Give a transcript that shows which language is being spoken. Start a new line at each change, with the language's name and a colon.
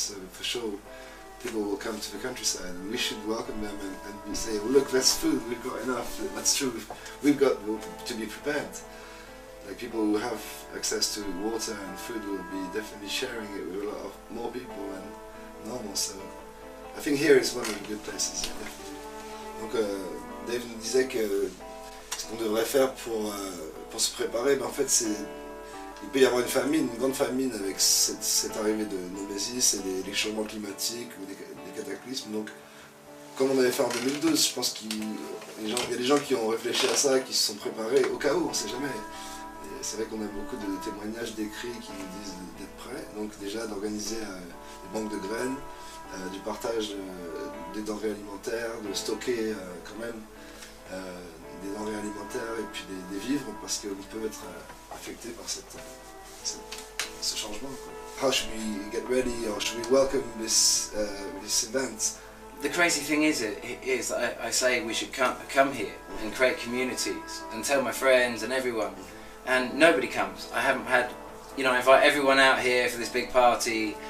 English: So for sure, people will come to the countryside, and we should welcome them and say, well, look, that's food, we've got enough, that's true, we've got to be prepared. Like, people who have access to water and food will be definitely sharing it with a lot of more people than normal, so I think here is one of the good places, definitely.
French: Donc Dave nous disait que ce qu'on devrait faire pour se préparer, ben en fait il peut y avoir une grande famine avec cette arrivée de Nemesis et des changements climatiques ou des cataclysmes. Donc, comme on avait fait en 2012, je pense qu'il y a des gens qui ont réfléchi à ça, qui se sont préparés au cas où, on ne sait jamais. c'est vrai qu'on a beaucoup de témoignages d'écrits qui nous disent d'être prêts. Donc déjà d'organiser des banques de graines, du partage des denrées alimentaires, de stocker quand même des denrées alimentaires et puis des vivres parce qu'on peut être affecté par ce changement, quoi.
English: How should we get ready or should we welcome this event? The crazy thing is I say we should come here and create communities and tell my friends and everyone, and nobody comes. I haven't had, you know, I invite everyone out here for this big party.